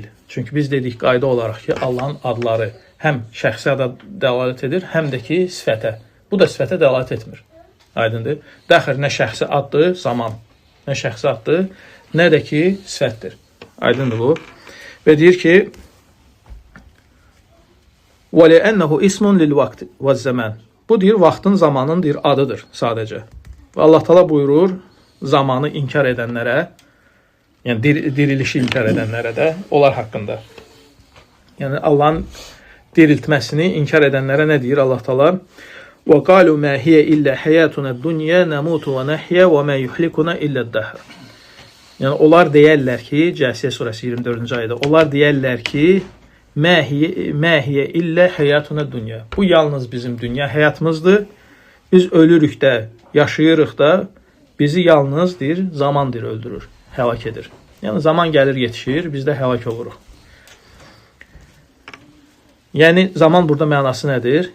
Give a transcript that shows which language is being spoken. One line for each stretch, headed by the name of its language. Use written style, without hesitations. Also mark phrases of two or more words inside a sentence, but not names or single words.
Azerbaijani: Çünki biz dedik qayda olaraq ki, Allahın adları həm şəxsi ada dəlalət edir, həm də ki, sifətə. Bu da sifətə dəlalət etmir. Aydındır. Dəxir nə şəxsi addır, zaman. Nə şəxsi addır, nə də ki, sifətdir. Aydındır bu. Və deyir ki,
Arabic: وَلِأَنَّهُ إِسْمٌ لِلْوَقْتِ وَالزَّمَانِ
Azerbaijani: Bu deyir, vaxtın, zamanın deyir, adıdır sadəcə. Və Allah Teala buyurur, zamanı inkar edənlərə, yəni dirilişi inkar edənlərə də onlar haqqında. Yəni Allahın diriltməsini inkar edənlərə nə deyir Allah Teala?
Arabic: وَقَالُوا مَا هِيَ إِلَّا حَيَاتُنَا الدُّنْيَا نَمُوتُ وَنَحْيَا وَمَا يُحْلِكُنَا إِلَّا الدَّهْرِ
Azerbaijani: Yəni onlar deyərlər ki, Cəsiyə surəsi 24-cü ayədə, onlar deyərlər ki,
Arabic: مَا هِيَ إِلَّا حَيَاتُنَا الدُّنْيَا
Azerbaijani: Bu yalnız bizim dünya həyatımızdır. Biz ölürük də, yaşayırıq da, bizi yalnız deyir, zamandır öldürür, həlak edir. Yəni zaman gəlir, yetişir, biz də həlak oluruq. Yəni zaman burada mənası nədir?